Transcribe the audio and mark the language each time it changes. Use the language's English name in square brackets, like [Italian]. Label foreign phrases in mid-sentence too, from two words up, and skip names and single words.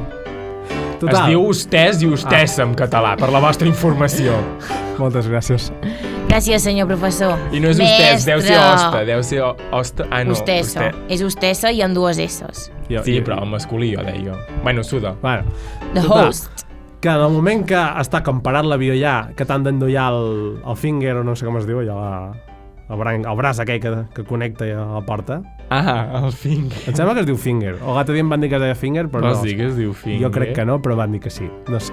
[Catalan] Es diu hostès i hostessa en català, per la vostra informació. Moltes gràcies. Gràcies, senyor professor. I no és hostès, deu ser hosta, deu ser hosta... Ah, no, Hostessa. És hostessa i amb dues S's. Sí, però el masculí, jo deia. Bueno, suda. Bueno, The total, host. que en el moment que està com parat l'avió ja, que t'han d'endollar el finger, o no sé com es diu, allò, el braç aquell que connecta a la porta. Ah, el finger. Em sembla que es diu finger. O l'altre dia em van dir que es deia finger, però Vols no. dir que es diu finger? Jo crec que no, però van dir que sí. No sé.